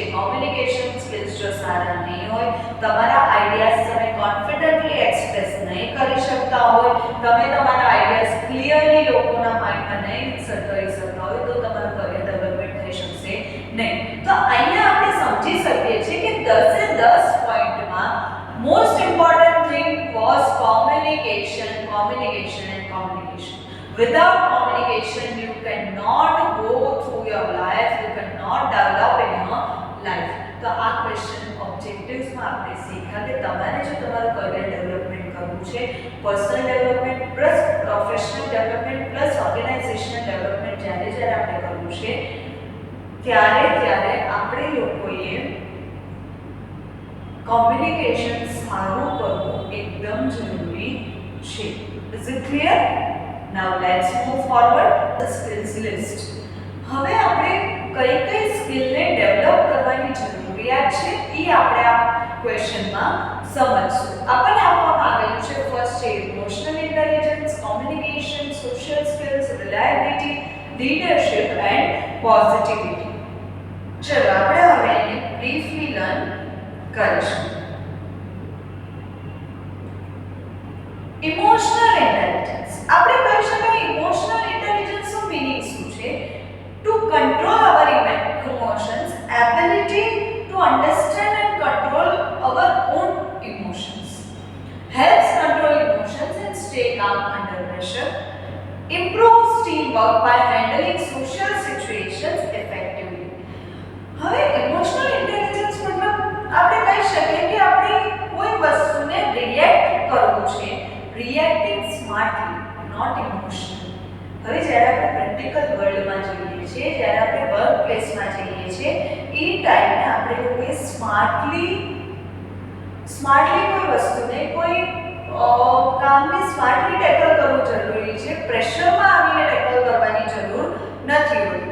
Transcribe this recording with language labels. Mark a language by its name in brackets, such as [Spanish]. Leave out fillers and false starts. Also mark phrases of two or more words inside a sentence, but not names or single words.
[English] communication skills [Gujarati] જો સારા નહીં હોય, તમારા આઈડિયાઝ તમે [English] confidently express [Gujarati] નહીં કરી શકતા હોય, તમે તમારા આઈડિયાઝ ક્લિયરલી લોકોના માઇન્ડમાં નહીં કરી શકતા હોય તો તમારું [English] career development [Gujarati] થઈ શકશે નહીં. તો અહીંયા આપણે સમજી શકીએ છીએ કે 10 એ 10 પોઈન્ટમાં [English] most important thing was communication. Without communication you cannot go through your life, you cannot develop in your life. [Gujarati] તો આ [English] question objectives [Gujarati] આપણે શીખ્યા કે તમારે જો તમારું [English] career development [Gujarati] કરવું છે, [English] personal development plus professional development plus organizational development [Gujarati] જ્યારે આપણે કરવું છે ત્યારે આપણે લોકોએ કોમ્યુનિકેશન સારું કરવું એકદમ જરૂરી છે. [English] Is it clear? Now let's move forward. The skills list. [Gujarati] હવે આપણે કઈ સ્કિલને ડેવલપ કરવાની જરૂરિયાત છે એ આપણે આ ક્વેશ્ચનમાં સમજશું. આપણને આપવામાં આવેલું છે ફર્સ્ટ છે [English] emotional intelligence, communication, social skills, reliability, leadership and positivity. [Gujarati] ચલો આપણે હવે એને [English] briefly learn [Gujarati] કરીશું. [English] emotional intelligence [Gujarati] આપણે કહી શકાય [English] emotional intelligence meaning [Gujarati] શું છે? [English] to control our emotions, ability to understand and control our own emotions, helps control emotions and stay calm under pressure, improves teamwork by handling social situations effectively. [Gujarati] હવે [English] emotional intelligence [Gujarati] મતલબ આપણે કહી શકીએ કે આપણે કોઈ વસ્તુને રિએક્ટ કરવું છે, [English] reacting smartly, not emotionally. [Gujarati] હવે જ્યારે આપણે [English] practical world [Gujarati] જઈએ છીએ, જ્યારે આપણે [English] work place [Gujarati] જઈએ છીએ, એ ટાઈમે આપણે લોકોએ સ્માર્ટલી કોઈ વસ્તુને, કોઈ કામને સ્માર્ટલી ટેકલ કરવું જરૂરી છે, પ્રેશરમાં આવીને ટેકલ કરવાની જરૂર નથી હોતી.